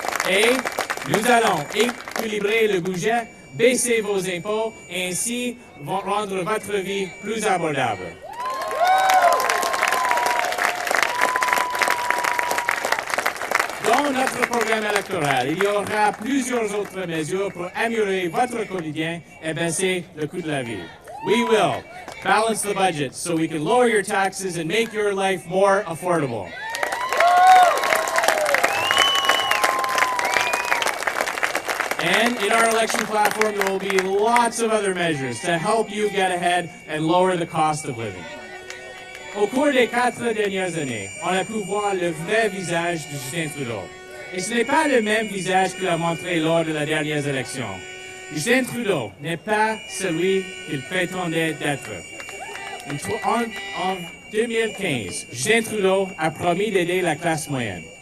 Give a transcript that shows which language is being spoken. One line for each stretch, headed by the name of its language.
French: Et nous allons équilibrer le budget, baisser vos impôts et ainsi vont rendre votre vie plus abordable. Dans notre programme électoral, il y aura plusieurs autres mesures pour améliorer votre quotidien et baisser le coût de la vie.
English: We will balance the budget so we can lower your taxes and make your life more affordable. And in our election platform, there will be lots of other measures to help you get ahead and lower the cost of living.
French: Au cours des 4 dernières années, on a pu voir le vrai visage de Justin Trudeau. Et ce n'est pas le même visage qu'il a montré lors de la dernière élection. Justin Trudeau n'est pas celui qu'il prétendait d'être. En 2015, Justin Trudeau a promis d'aider la classe moyenne.